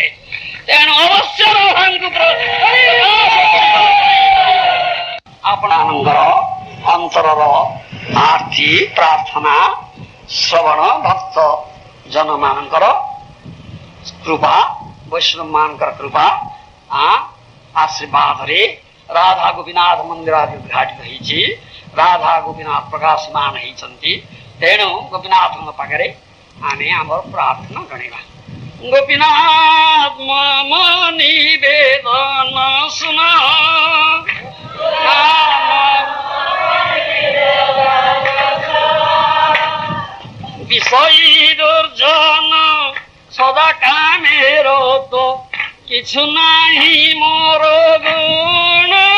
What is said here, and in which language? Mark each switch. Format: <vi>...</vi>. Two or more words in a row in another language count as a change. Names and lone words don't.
<or>ତେଣୁ ଅବଶ୍ୟ ରାଧାଙ୍କୁ ଆପଣଙ୍କର ଅନ୍ତରର ଆର୍ତି ପ୍ରାର୍ଥନା ଶ୍ରବଣ ଭକ୍ତ ଜନମାନଙ୍କର କୃପା, ବୈଷ୍ଣବ ମାନଙ୍କର କୃପା ଆଶୀର୍ବାଦରେ ରାଧା ଗୋପୀନାଥ ମନ୍ଦିର ଆଦି ଉଦ୍ଘାଟିତ ହେଇଛି। ରାଧା ଗୋପୀନାଥ ପ୍ରକାଶମାନ ହେଇଛନ୍ତି। ତେଣୁ ଗୋପୀନାଥଙ୍କ ପାଖରେ ଆମେ ଆମର ପ୍ରାର୍ଥନା ଜଣେଇବା।</or> <bn>গোপীনাথ মম নিবেদন শুন, বিষয়ী দুর্জন সদা কামের তো কিছু নাহি মোর গুণ,</bn>